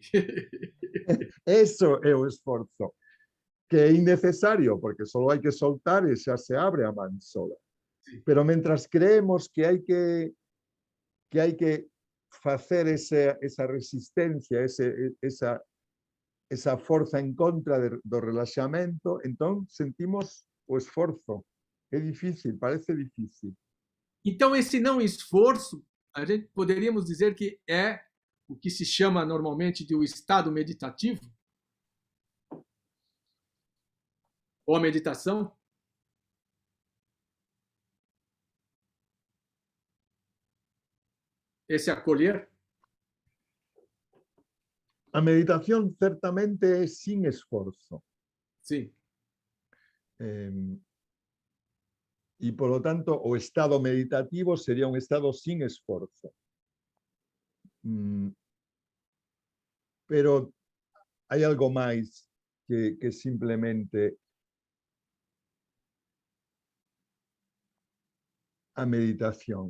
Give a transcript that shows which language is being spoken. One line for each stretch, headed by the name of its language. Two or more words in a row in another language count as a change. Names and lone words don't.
Galician: Eso é o esforzo, que é innecesario, porque só hai que soltar e xa se abre a man sola. Sí. Pero mentras creemos que hai que facer esa resistencia, esa forza en contra do relaxamento, entón sentimos o esforzo.
Portuguese: É difícil, parece difícil. Então, esse não esforço, a gente poderíamos dizer que é o que se chama normalmente de o estado meditativo? Ou a meditação? Esse acolher?
Galician: A meditación certamente é sin esforzo. Sí. E,
Spanish: por lo tanto,
Galician: o estado meditativo sería un estado sin esforzo. Pero hai algo máis que simplemente a meditación.